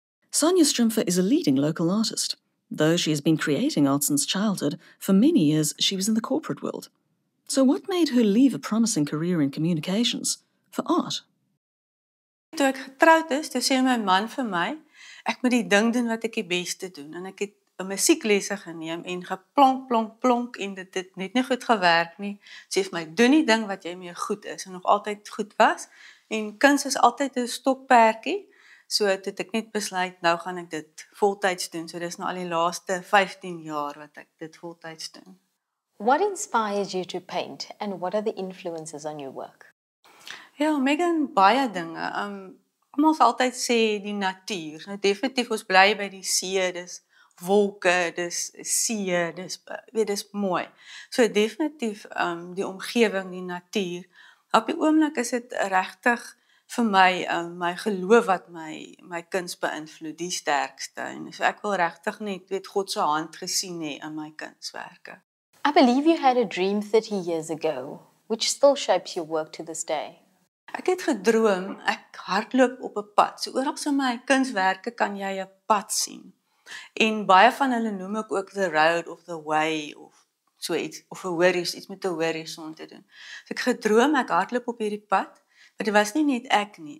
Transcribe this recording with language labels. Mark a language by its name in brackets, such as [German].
[English] Sonia Strumpfer is a leading local artist. Though she has been creating art since childhood, for many years she was in the corporate world. So what made her leave a promising career in communications for art? [Afrikaans] Toe ek getroud is, toe sê my man vir my, ek moet die ding doen wat ek die beste doen. En ek het 'n musieklesse geneem en geplonk, plonk, plonk en dit het net nie goed gewerk nie. Sy sê vir my, doen die ding wat jy mee goed is en nog altyd goed was. En kuns is altyd 'n stokperdjie. So het ek net besluit, nou gaan ek dit voltyds doen. So dis nou al die laaste 15 jaar wat ek dit voltyds doen. [English] What inspires you to paint and what are the influences on your work? [Afrikaans] Ja, Megan, baie dinge. Almal sal altyd sê die natuur. Nou definitief ons bly by die see, dis wolke, dis see, dis mooi. So definitief die omgewing, die natuur. Op die oomblik is dit regtig vir my my geloof wat my kuns beïnvloed die sterkste. En so ek wil regtig net God se hand gesien hê in my kunswerke. [English] I believe you had a dream 30 years ago, which still shapes your work to this day. [Afrikaans] Ek het gedroom, ek hardloop op 'n pad. So oral in my kunswerke kan jy 'n pad sien. En baie van hulle noem ek ook [English] the road of the way [Afrikaans] of so iets of 'n horizon, iets met 'n horison te doen. So ek gedroom ek hardloop op hierdie pad, maar dit was nie net ek nie.